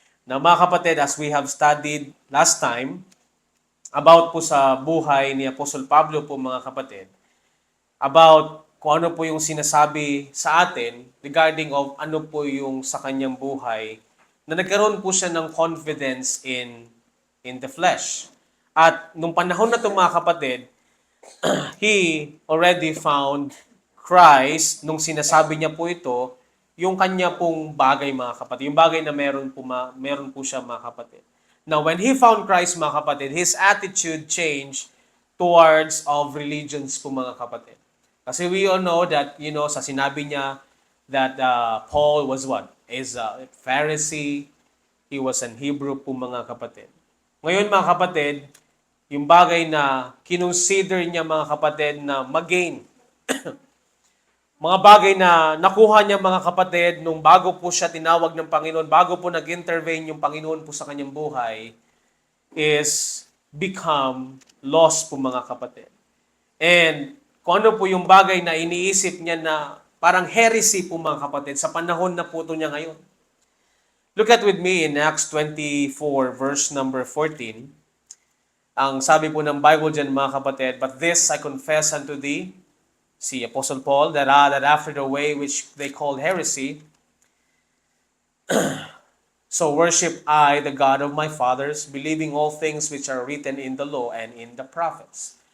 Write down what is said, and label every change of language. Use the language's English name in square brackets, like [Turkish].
[Filipino] Now, mga kapatid, [English] as we have studied last time [Filipino] about po sa buhay ni Apostle Pablo po, mga kapatid, about kung ano po yung sinasabi sa atin regarding of ano po yung sa kanyang buhay, na nagkaroon po siya ng [English] confidence in the flesh. [Filipino] At nung panahon na ito, mga kapatid, [English] he already found Christ, [Filipino] nung sinasabi niya po ito, yung kanya pong bagay, mga kapatid. Yung bagay na meron po siya, mga kapatid. [English] Now, when he found Christ, mga kapatid, his attitude changed towards of religions [Filipino] po, mga kapatid. [English] Kasi we all know that, [Filipino] sa sinabi niya [English] that Paul was what? Is a Pharisee. He was an Hebrew [Filipino] po, mga kapatid. Ngayon, mga kapatid, yung bagay na kinonsider niya, mga kapatid, na mag-gain. Mga bagay na nakuha niya, mga kapatid, nung bago po siya tinawag ng Panginoon, bago po nag-intervene yung Panginoon po sa kanyang buhay, [English] is become lost [Filipino] po, mga kapatid. And kung ano po yung bagay na iniisip niya na parang heresy po, mga kapatid, sa panahon na po ito niya ngayon. [English] Look at with me in Acts 24, verse number 14. [Filipino] Ang sabi po ng Bible dyan, mga kapatid, [English] "But this I confess unto thee," si Apostle Paul, that after the way which they called heresy, so worship I the God of my fathers, believing all things which are written in the law and in the prophets.